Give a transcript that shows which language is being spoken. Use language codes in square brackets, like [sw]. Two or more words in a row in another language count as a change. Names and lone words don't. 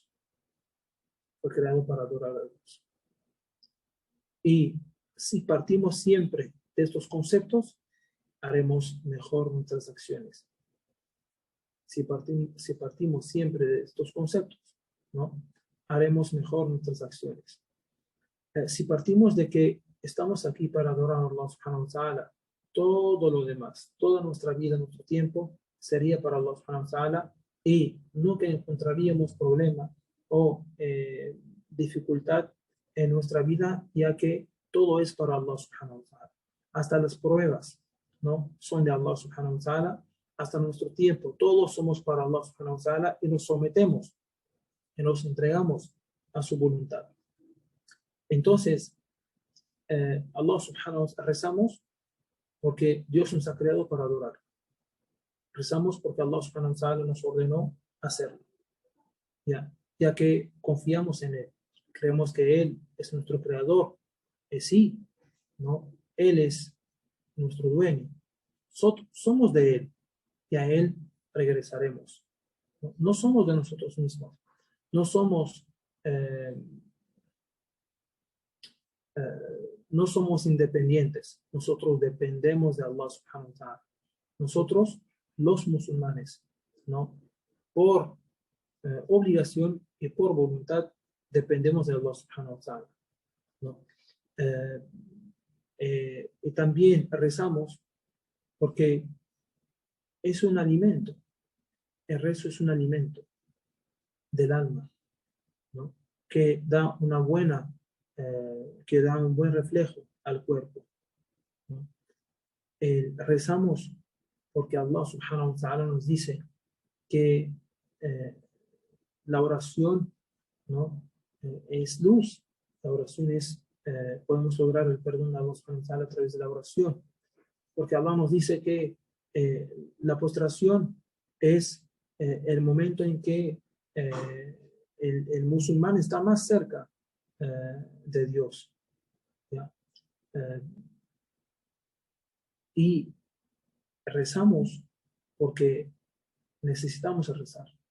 [es] Fue creado para adorar a Dios. Y si partimos siempre de estos conceptos, haremos mejor nuestras acciones. Si partimos siempre de estos conceptos, ¿no? Haremos mejor nuestras acciones. Si partimos de que estamos aquí para adorar a [ar] الله سبحانه وتعالى, [es] todo lo demás, toda nuestra vida, nuestro tiempo, sería para [ar] الله سبحانه وتعالى [es] y nunca encontraríamos problema o dificultad en nuestra vida, ya que todo es para [ar] الله سبحانه وتعالى. [es] Hasta las pruebas, ¿no? Son de [ar] الله سبحانه وتعالى, [es] hasta nuestro tiempo, todos somos para [ar] الله سبحانه وتعالى [es] y nos sometemos y nos entregamos a su voluntad. Entonces, [ar] الله سبحانه وتعالى, [es] rezamos porque Dios nos ha creado para adorar. Rezamos porque [ar] الله سبحانه وتعالى [es] nos ordenó hacerlo. ¿Ya? ya que confiamos en Él. Creemos que Él es nuestro creador. Sí, ¿no? Él es nuestro dueño. Somos de Él y a Él regresaremos. No, no somos de nosotros mismos. No somos, eh, no somos independientes. Nosotros dependemos de [ar] الله سبحانه وتعالى. [es] Nosotros, los musulmanes, ¿no? Por obligación y por voluntad, dependemos de [ar] الله سبحانه وتعالى, [es] ¿no? Y también rezamos porque es un alimento. El rezo es un alimento del alma, ¿no? Que da una buena, que da un buen reflejo al cuerpo, ¿no? Rezamos porque [ar] الله سبحانه وتعالى [es] nos dice que la oración, ¿no? Es luz. La oración es, podemos lograr el perdón de [ar] الله سبحانه وتعالى [es] a través de la oración. Porque Allah nos dice que la postración es el momento en que el musulmán está más cerca de Dios, ¿ya? Y rezamos porque necesitamos rezar.